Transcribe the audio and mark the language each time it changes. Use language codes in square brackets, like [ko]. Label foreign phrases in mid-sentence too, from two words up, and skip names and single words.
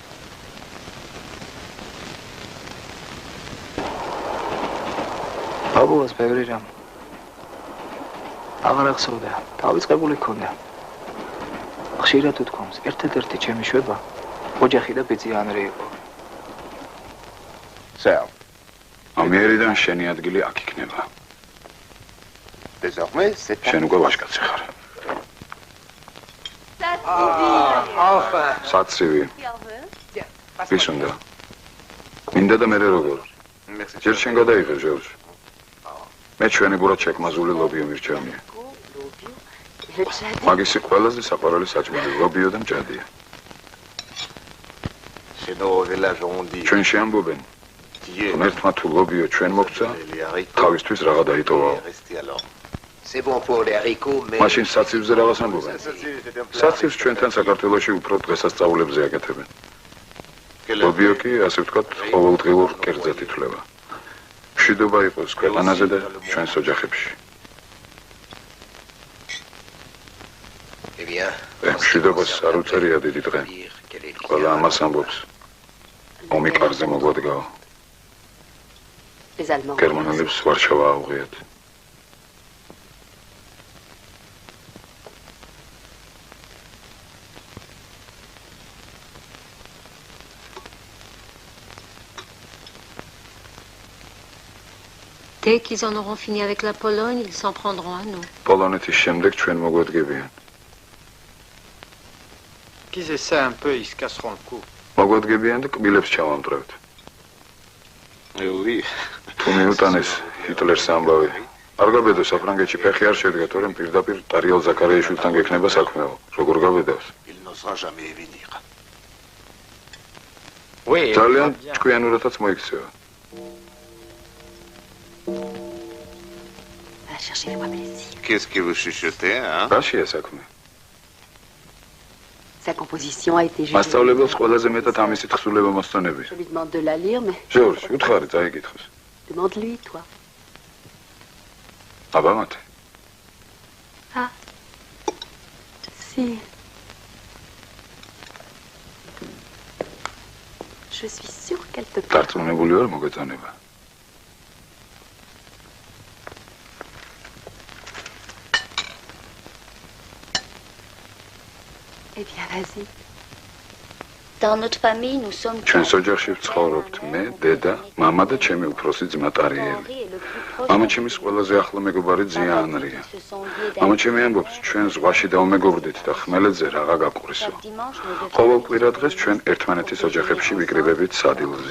[ka] აბულას ბევრი რამ აღარ ახსოვდა, დავიწყებული ქონდა. ხშირად უთქვამს, ერთ-ერთი ჩემი შვება ოჯახი და ბიძიანრი იყო. Sal. ამიერიდან შენი ადგილი აქ იქნება. [fr] Désormais, c'est [ka] შენ უკვე ვაჟკაცი ხარ. [fr] Enfin. [ka] საცივი. ვის უნდა? მინდა და მე როგორ? ჯერ შენ გადაიღე, ჟორჟ. მე ჩვენი გურად შეკმაზული ლობიო მირჩევნია. მაგისი ყველაზე საყვარელი საჭმელი ლობიო და მჭადია. ჩვენ შეამბობენ, რომ ერთმა თუ ლობიო ჩვენ მოგცა, თავისთვის რაღა დაიტოვაო. [fr] C'est bon pour les haricots, mais [ka] მაშინ საცივზე რაღაც ამბობენ. საცივს ჩვენთან საქართველოში უფრო დღესასწაულებზე აკეთებენ. ლობიო კი, ასე ვთქვათ, ყოველდღიურ კერძად ითვლება. მშვიდობა იყოს ქვეყანაზე და ჩვენს ოჯახებში. [fr] Eh bien, [ka] მშვიდობას არ უწერია დიდი დღე. ყველა ამას ამბობს. ომი კარზე მოგვადგაო. გერმანელებს ვარშავა აუღიათ. [fr] Dès qu'ils en auront fini avec la Pologne, ils s'en prendront à nous. [ka] პოლონეთის შემდეგ ჩვენ მოგვადგებიან. [fr] Qu'ils essaient un peu, ils se casseront le cou. [ka] მოგვადგებიან და კბილებს ჩავამტვრევთ. თუ მიუტანეს ჰიტლერს ამბავი. არ გაბედო საფრანგეთში ფეხი არ შედგა, თორემ პირდაპირ ტარიელ ზაქარიაშვილთან გექნება საქმეო. როგორ გაბედავს? ძალიან ჭკვიანურადაც მოიქცევა. [fr] qu'est-ce que vous chuchotez, hein? [ka] რაშია საქმე? [fr] Sa composition a été jugée. [ka] მასწავლებელს ყველაზე მეტად ამისი თხზულება მოსწონები. [fr] Je lui demande de la lire, mais [ka] ჟორჟ, უთხარი წაიკითხოს. [fr] demande-lui, toi. [ka] აბამათე. [fr] Ah. Si. Je suis sûre qu'elle te plaît. [ka] დარწმუნებული ვარ მოგეწონება. [fr] Eh bien, vas-y. Dans notre famille, nous sommes [ka] ჩვენს ოჯახში ვცხოვრობთ მე, დედა, მამა და ჩემი უფროსი ძმა ტარიელი. მამა ჩემის ყველაზე ახლო მეგობარი ძია ანრია. მამა ჩემი ამბობს, ჩვენ ზღვაში დავმეგობრდით და ხმელეთზე რაღა გაყვრისო. ყოველ კვირა დღეს ჩვენ ერთმანეთის ოჯახებში ვიკრიბებით სადილზე.